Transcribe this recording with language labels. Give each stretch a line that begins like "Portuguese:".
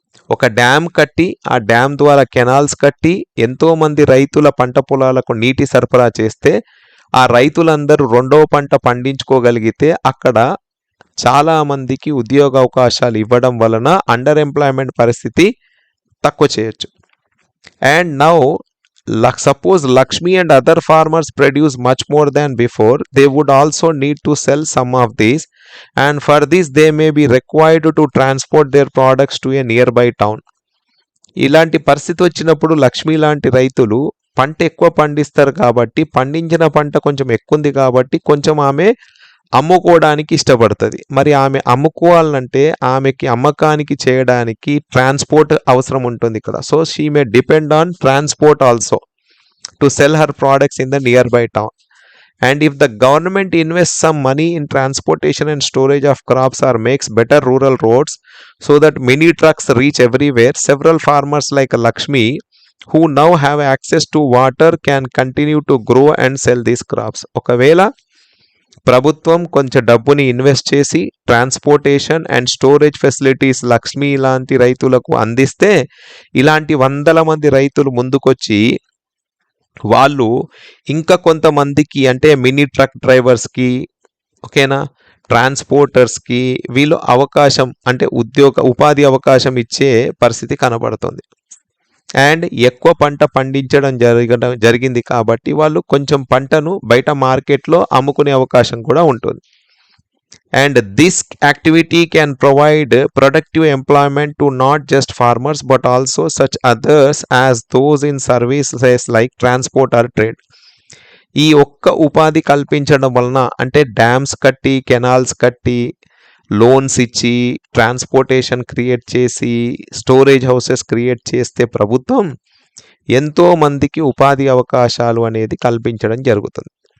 Telugu: ఒక డ్యామ్ కట్టి ఆ డ్యామ్ ద్వారా కెనాల్స్ కట్టి ఎంతోమంది రైతుల పంట పొలాలకు నీటి సరఫరా చేస్తే, ఆ రైతులందరూ రెండవ పంట పండించుకోగలిగితే అక్కడ చాలా మందికి ఉద్యోగ అవకాశాలు ఇవ్వడం వలన అండర్ ఎంప్లాయ్మెంట్ పరిస్థితి తక్కువ చేయొచ్చు.
English: And now suppose Lakshmi and other farmers produce much more than before, they would also need to sell some of these, and for this they may be required to transport their products to a nearby town.
Telugu: ఇలాంటి పరిస్థితి వచ్చినప్పుడు లక్ష్మి లాంటి రైతులు పంట ఎక్కువ పండిస్తారు కాబట్టి, పండించిన పంట కొంచెం ఎక్కువ ఉంది కాబట్టి కొంచెం ఆమె అమ్ముకోవడానికి ఇష్టపడుతుంది. మరి ఆమె అమ్ముకోవాలంటే ఆమెకి అమ్మకానికి చేయడానికి ట్రాన్స్పోర్ట్ అవసరం ఉంటుంది ఇక్కడ.
English: So she may depend on transport also to sell her products in the nearby town. And if the government invests some money in transportation and storage of crops or makes better rural roads so that many trucks reach everywhere, several farmers like Lakshmi who now have access to water can continue to grow and sell these crops.
Telugu: ఒకవేళ ప్రభుత్వం కొంచెం డబ్బుని invest చేసి transportation and storage facilities Lakshmi లాంటి రైతులకు అందిస్తే, ఇలాంటి వందల మంది రైతులు ముందుకొచ్చి వాళ్ళు ఇంకా కొంతమందికి అంటే మినీ ట్రక్ డ్రైవర్స్కి, ఓకేనా, ట్రాన్స్పోర్టర్స్కి వీళ్ళు అవకాశం అంటే ఉపాధి అవకాశం ఇచ్చే పరిస్థితి కనబడుతుంది. అండ్ ఎక్కువ పంట పండించడం జరిగింది కాబట్టి వాళ్ళు కొంచెం పంటను బయట మార్కెట్లో అమ్ముకునే అవకాశం కూడా ఉంటుంది.
English: And this activity can provide productive employment to not just farmers but also such others as those in services like transport or trade.
Telugu: ఈ ఒక్క ఉపాధి కల్పించడం వలన అంటే డ్యామ్స్ కట్టి, కెనాల్స్ కట్టి, లోన్స్ ఇచ్చి, ట్రాన్స్పోర్టేషన్ క్రియేట్ చేసి, స్టోరేజ్ హౌసెస్ క్రియేట్ చేస్తే ప్రభుత్వం ఎంతో మందికి ఉపాధి అవకాశాలు అనేది కల్పించడం జరుగుతుంది.